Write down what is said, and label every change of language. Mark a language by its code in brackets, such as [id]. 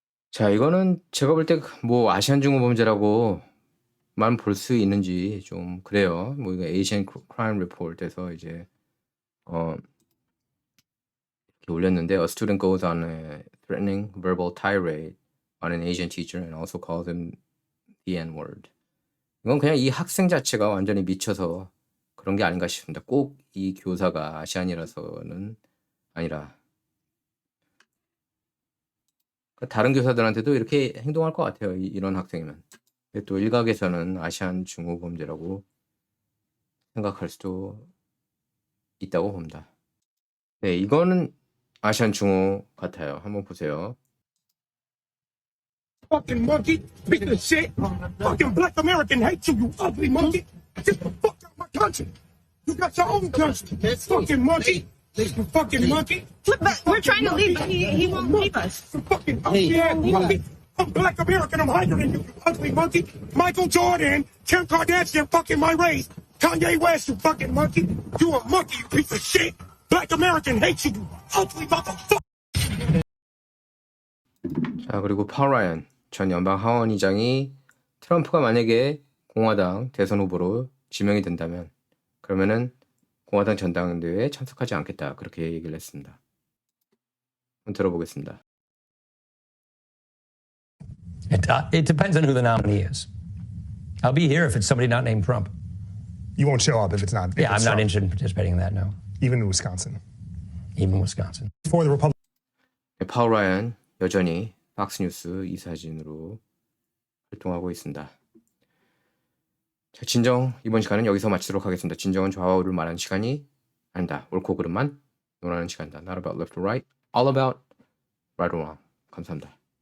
[ko] 자 이거는 제가 볼 때 뭐 아시안 중후 범죄라고만 볼 수 있는지 좀 그래요. 뭐 이거 에이시안 크라임 리포트에서 이제 이렇게 올렸는데 [en] A student goes on a threatening verbal tirade on an Asian teacher and also calls him the N-word. [ko] 이건 그냥 이 학생 자체가 완전히 미쳐서 그런 게 아닌가 싶습니다. 꼭 이 교사가 아시안이라서는 아니라 다른 교사들한테도 이렇게 행동할 것 같아요. 이런 학생이면. 근데 또 일각에서는 아시안 중후 범죄라고 생각할 수도 있다고 봅니다. 네, 이거는 아시안 중후 같아요. 한번 보세요. [en] Fucking monkey, piece of shit. Fucking black American hate you, you ugly monkey. Get the fuck out of my country. You got your own country. Fucking monkey. You fucking monkey. But we're trying to leave, but he won't leave us. You fucking ugly ass monkey. I'm black American, I'm higher than you, you ugly monkey. Michael Jordan, Kim Kardashian, fucking my race. Kanye West, you fucking monkey. You a monkey, you piece of shit. Black American hate you, you ugly motherfucker. [ko] 자, 그리고 파울 라이언 전 연방 하원의장이 트럼프가 만약에 공화당 대선 후보로 지명이 된다면 그러면은 공화당 전당대회에 참석하지 않겠다. 그렇게 얘기를 했습니다. 한번 들어보겠습니다. [en] It depends on who the nominee is. I'll be here if it's somebody not named Trump. You won't show up if it's not. Yeah, I'm not interested in participating in that, no. Even in Wisconsin. Even Wisconsin. For the Republican. [ko] 파울 라이언 여전히 팍스뉴스 이사진으로 활동하고 있습니다. 자, 진정 이번 시간은 여기서 마치도록 하겠습니다. 진정은 좌와 우를 말하는 시간이 아니다. 옳고 그름만 논하는 시간이다. [en] Not about left or right, all about right or wrong. [ko] 감사합니다.